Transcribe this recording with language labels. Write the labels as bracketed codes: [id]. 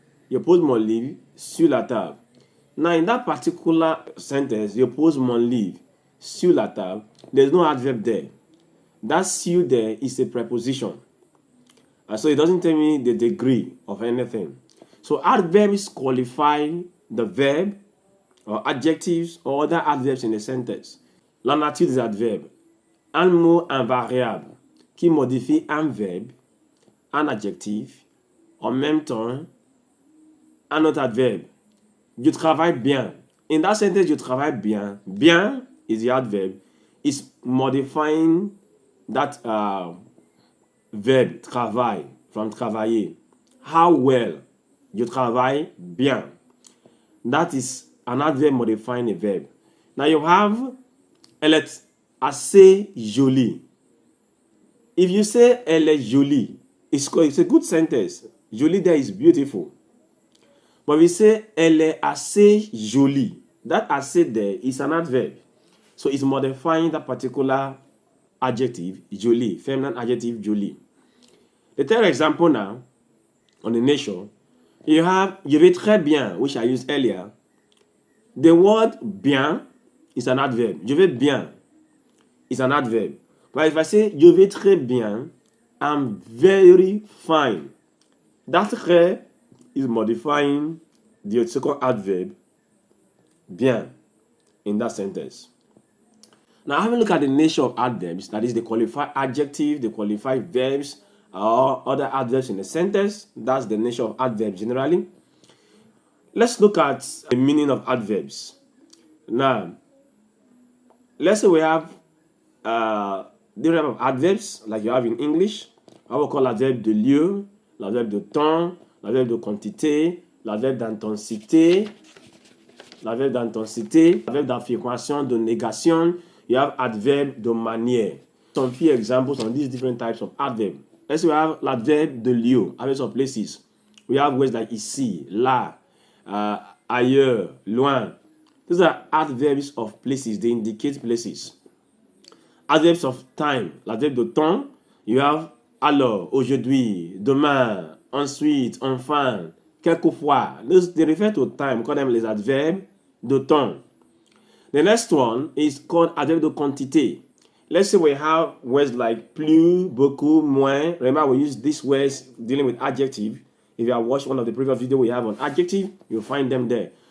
[fr] Je pose mon livre sur la table. [en] Now, in that particular sentence, [fr] je pose mon livre sur la table, [en] there's no adverb there. That sur there is a preposition. And so it doesn't tell me the degree of anything. So adverbs qualify the verb or adjectives or other adverbs in a sentence. [fr] La nature des adverbes. Un mot invariable qui modifie un verbe, un adjectif, en même temps, un autre adverbe. Je travaille bien. [en] In that sentence, [fr] je travaille bien. Bien [en] is the adverb. It's modifying that verb, travail, from travailler. How well? [fr] Je travaille bien. [en] That is an adverb modifying a verb. Now you have, [fr] elle est assez jolie. [en] If you say [fr] elle est jolie, [en] it's a good sentence. Jolie there is beautiful. But if you say [fr] elle est assez jolie, [en] that assez there is an adverb. So it's modifying that particular adjective, jolie, feminine adjective, jolie. The third example now, on the nature, you have [fr] je vais très bien, [en] which I used earlier. The word bien is an adverb. [fr] Je vais bien [en] is an adverb. But if I say [fr] je vais très bien, [en] I'm very fine. That très is modifying the second adverb, bien, in that sentence. Now, having a look at the nature of adverbs, that is, they qualify adjectives, they qualify verbs, or other adverbs in a sentence. That's the nature of adverbs generally. Let's look at the meaning of adverbs. Now, let's say we have different types of adverbs, like you have in English. I will call [fr] l'adverbe de lieu, l'adverbe de temps, l'adverbe de quantité, l'adverbe d'intensité, l'adverbe d'affirmation, de négation. [en] You have [fr] adverbe de manière. [en] Some few examples on these different types of adverb. Let's say we have l'adverbe de lieu, adverbs of places. We have words like ici, là, ailleurs, loin. These are adverbs of places. They indicate places. Adverbs of time, l'adverbe de temps. You have alors, aujourd'hui, demain, ensuite, enfin, quelquefois. They refer to time. We call them les adverbes de temps. The next one is called adverbe de quantité. Let's say we have words like plus, beaucoup, moins. Remember, we use these words dealing with adjective. If you have watched one of the previous videos we have on adjective, you'll find them there.